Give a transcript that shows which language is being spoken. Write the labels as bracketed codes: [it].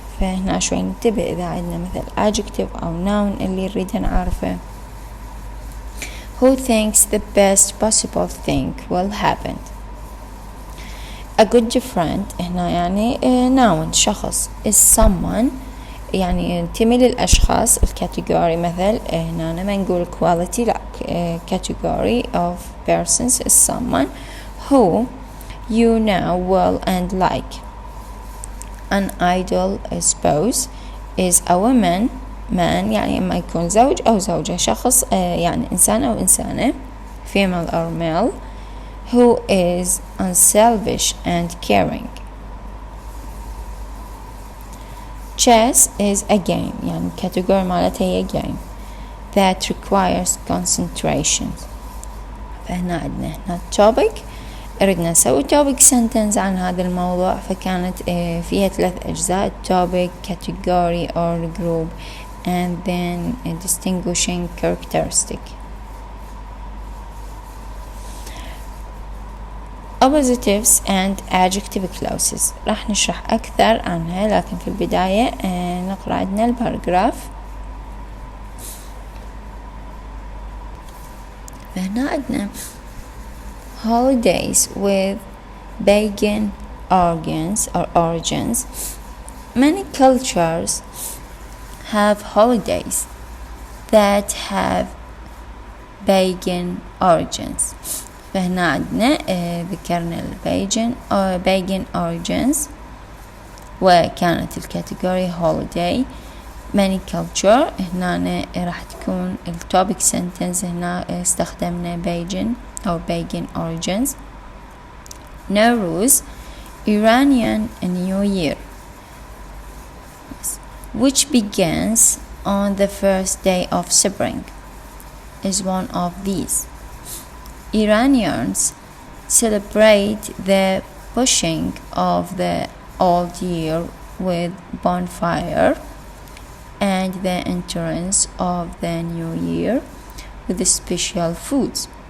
[ar] فهنا شوي ننتبه إذا عندنا مثل adjective أو noun اللي نريد نعرفه. [en] Who thinks the best possible thing will happen. A good friend [ar] هنا يعني noun شخص [en] is someone [ar] يعني ينتمي للأشخاص الكاتيجوري. مثل هنا ما نقول [en] quality لا category of persons is someone who you know well and like. An ideal spouse is a woman man [ar] يعني إما يكون زوج أو زوجة، شخص يعني إنسان أو إنسانة [en] female or male who is unselfish and caring. Chess is a game [ar] يعني [en] category [ar] مالتها هي [en] game that requires concentration. [ar] فهنا عندنا هنا topic، أردنا نسوي topic sentence عن هذا الموضوع، فكانت فيها 3 أجزاء [en] topic category or group and then a distinguishing characteristic. Oppositives and adjective clauses [ar] راح نشرح أكثر عنها، لكن في البداية نقرأ عندنا الباراجراف. فهنا عندنا [en] holidays with pagan origins. Many cultures have holidays that have pagan origins. [ar] فهنا عندنا ذكرنا pagan origins وكانت الكاتيجوري holiday. [en] many culture [ar] هنا راح تكون التوبيك sentence، هنا استخدمنا pagan origins. [en] Nowruz Iranian New Year which begins on the first day of spring is one of these. Iranians celebrate the pushing of the old year with bonfire and the entrance of the new year with special foods.